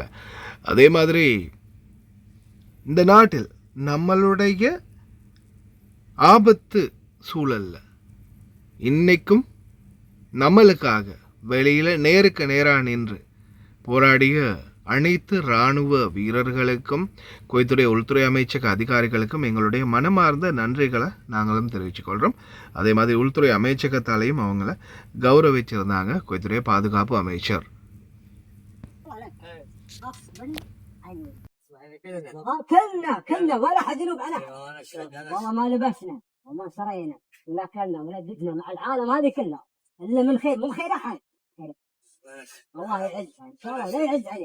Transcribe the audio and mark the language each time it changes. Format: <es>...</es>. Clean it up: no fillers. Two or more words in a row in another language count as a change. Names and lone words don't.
<ta>அதே மாதிரி இந்த நாட்டில் நம்மளுடைய ஆபத்து சூழலில் இன்றைக்கும் நம்மளுக்காக வெளியில் நேருக்கு நேராக நின்று போராடிய அனைத்து இராணுவ வீரர்களுக்கும் குவைத்துடைய உள்துறை அமைச்சக அதிகாரிகளுக்கும் எங்களுடைய மனமார்ந்த நன்றிகளை நாங்களும் தெரிவித்துக்கொள்கிறோம். அதே மாதிரி உள்துறை அமைச்சகத்தாலையும் அவங்கள கௌரவிச்சிருந்தாங்க குவைத்துடைய பாதுகாப்பு அமைச்சர்.</ta> <ar>الله يعزها ان شاء الله لا يعز عليه.</ar>